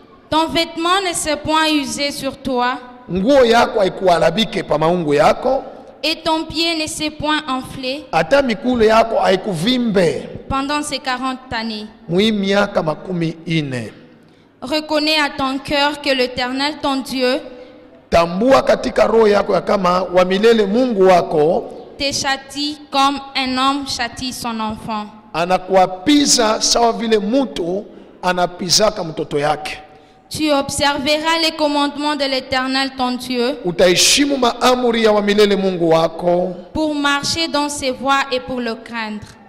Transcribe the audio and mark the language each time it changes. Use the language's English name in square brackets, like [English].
[French] Ton vêtement ne s'est point usé sur toi, [Swahili] Nguo yako haikuharibike pa maungu yako, [French] et ton pied ne s'est point enflé [Swahili] hata mikulu yako haikuvimbe [French] pendant ces 40 années. [Swahili] mwi miaka 40. [French] Reconnais à ton cœur que l'Éternel, ton Dieu, [Swahili] Tambua katika roho yako ya kama wa milele Mungu wako [French] te châtie comme un homme châtie son enfant. [Swahili] anakuapiza sawa vile mutu anapizaka mtoto yake. [French] Tu observeras les commandements de l'Éternel, ton Dieu, [Swahili] Utaheshimu maamuri ya wa milele Mungu wako [French] pour marcher dans ses voies et pour le craindre.